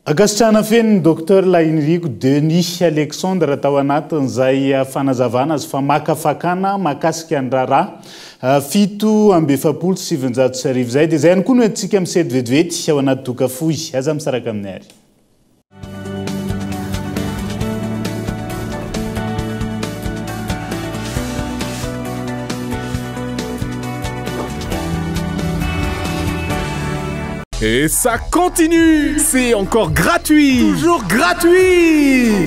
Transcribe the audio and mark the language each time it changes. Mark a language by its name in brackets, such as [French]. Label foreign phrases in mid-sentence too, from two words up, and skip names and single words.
[Malagasy] Agasitrana feniny Dr Lainrico Denis Alexandre tao anatin'izay fanazavana azy fa makafakana makasika ny raharaha fito amby efapolo sy sivinjato sy arivo zay dia zay ihany koa no entsika misety vetivety ao anaty dokafohy aza misaraka amin'ny ary. [French] Et ça continue! C'est encore gratuit! Toujours gratuit!